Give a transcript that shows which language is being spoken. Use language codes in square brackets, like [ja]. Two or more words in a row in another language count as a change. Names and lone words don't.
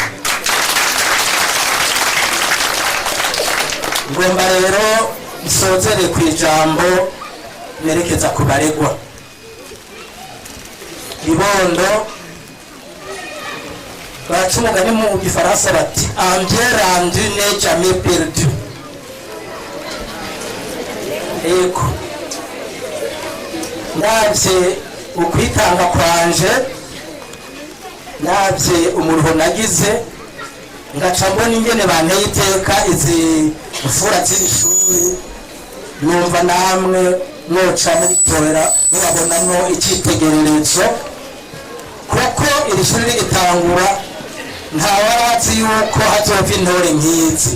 [rn] Ngomba rero nsozere ku ijambo nerekeza ku baregwa. Bibondo baca umugani mu gifaransa bati [fr] un bien rendu n'est jamais perdu. [rn] Ego navye ukwitanga kwanje, navye umuruho nagize, ngaca mbona ingene banteye iteka izi mfura z'iri shuri, numva namwe mwoca mubitorera mubabonamwo icyitegererezo, kuko iri shuri rigitangura ntawarazi yuko hazova intore nk'izi.